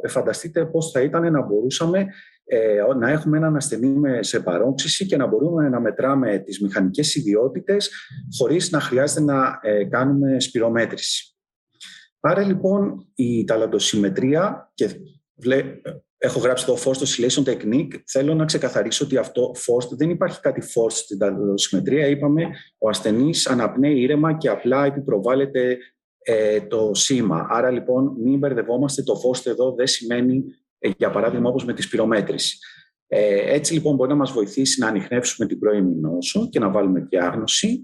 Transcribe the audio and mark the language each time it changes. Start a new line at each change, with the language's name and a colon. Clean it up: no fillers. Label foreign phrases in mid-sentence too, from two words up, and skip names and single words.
Greek: Φανταστείτε πώς θα ήταν να μπορούσαμε να έχουμε έναν ασθενή σε παρόξυση και να μπορούμε να μετράμε τις μηχανικές ιδιότητες χωρίς να χρειάζεται να κάνουμε σπυρομέτρηση. Άρα λοιπόν η ταλαντοσημετρία, και έχω γράψει εδώ
English: forced oscillation technique,
Greek: θέλω να ξεκαθαρίσω ότι αυτό forced, δεν υπάρχει κάτι forced στην ταλαντοσημετρία. Είπαμε ο ασθενής αναπνέει ήρεμα και απλά επιπροβάλλεται το σήμα. Άρα λοιπόν μην μπερδευόμαστε, το forced εδώ δεν σημαίνει για παράδειγμα όπως με τη σπυρομέτρηση. Έτσι λοιπόν μπορεί να μας βοηθήσει να ανιχνεύσουμε την πρώιμη νόσο και να βάλουμε διάγνωση.